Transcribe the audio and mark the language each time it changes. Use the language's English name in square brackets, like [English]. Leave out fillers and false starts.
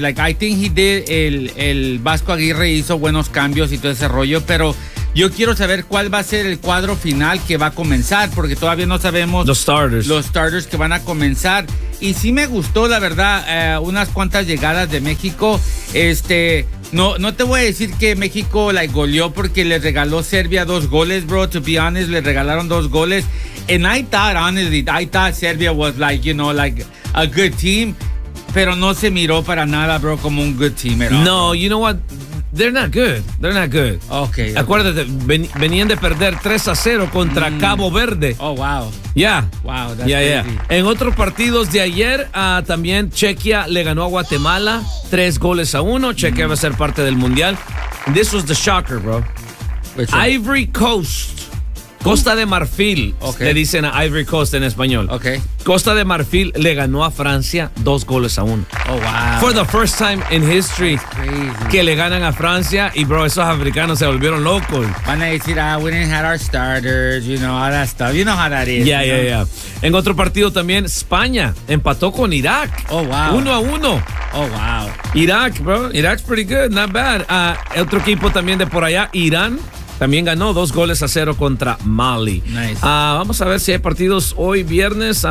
[English] Like, I think he did, [Spanish] el Vasco Aguirre hizo buenos cambios y todo ese rollo, pero yo quiero saber cuál va a ser el cuadro final que va a comenzar, porque todavía no sabemos los starters que van a comenzar. Y sí me gustó, la verdad, unas cuantas llegadas de México. No te voy a decir que México la goleó, porque le regaló Serbia 2 goals, bro. [English] To be honest, [Spanish] le regalaron 2 goals. [English] And I thought, honestly, Serbia was like, you know, like a good team. [Spanish] Pero no se miró para nada, bro, como un [English] good team. No, you know what? They're not good. Okay. [Spanish] Acuérdate, venían de perder 3-0 contra Cabo Verde. [English] Oh, wow. Yeah. Wow, that's crazy. Yeah. [Spanish] En otros partidos de ayer, también Chequia le ganó a Guatemala 3-1. Chequia va a ser parte del Mundial. [English] This was the shocker, bro. Which one? Ivory Coast. [Spanish] Costa de Marfil. Okay. Le dicen a Ivory Coast en español. [English] Okay. [Spanish] Costa de Marfil le ganó a Francia 2-1. [English] Oh, wow. For the first time in history [Spanish] que le ganan a Francia. Y, bro, esos africanos se volvieron locos. Van a decir, [English] we didn't have our starters, you know, all that stuff. You know how that is. Yeah. [Spanish] En otro partido también, España empató con Irak. [English] Oh, wow. [Spanish] 1-1. [English] Oh, wow. Irak, bro. Irak's pretty good. Not bad. [Spanish] Otro equipo también de por allá, Irán. También ganó 2-0 contra Mali. [English] Nice. [Spanish] Vamos a ver si hay partidos hoy viernes.